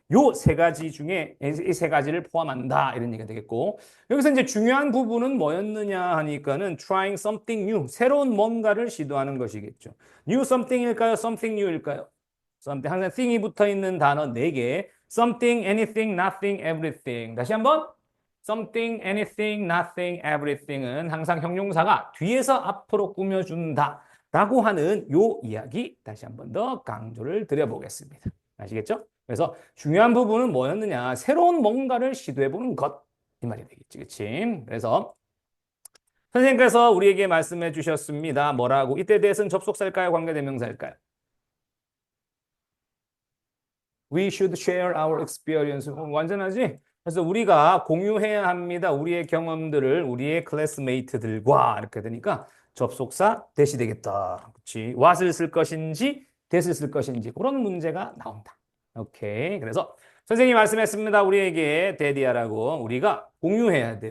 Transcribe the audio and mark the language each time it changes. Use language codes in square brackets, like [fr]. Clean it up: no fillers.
[ko] 요 세 가지 중에 이 세 가지를 포함한다. 이런 얘기가 되겠고. 여기서 이제 중요한 부분은 뭐였느냐 하니까는 [en] trying something new. [ko] 새로운 뭔가를 시도하는 것이겠죠. [en] new something [ko] 일까요? [en] something new [ko] 일까요? [en] something. [ko] 항상 thing이 붙어 있는 단어 네개 something, anything, nothing, everything. 다시 한번. something, anything, nothing, everything은 항상 형용사가 뒤에서 앞으로 꾸며준다. 라고 하는 요 이야기 다시 한번 더 강조를 드려보겠습니다. 아시겠죠? 그래서 중요한 부분은 뭐였느냐? 새로운 뭔가를 시도해보는 것. 이 말이 되겠지. 그치? 그래서 선생님께서 우리에게 말씀해 주셨습니다. 뭐라고? 이때 대해서는 접속사일까요? 관계대명사일까요? [en] We should share our experience. [ko] 완전하지? 그래서 우리가 공유해야 합니다. 우리의 경험들을 우리의 클래스메이트들과 이렇게 되니까 접속사 대시 되겠다. 그렇지? what을 쓸 것인지 that을 쓸 것인지 그런 문제가 나온다. 오케이. 그래서 선생님이 말씀했습니다. 우리에게 데디아라고 우리가 공유해야 돼.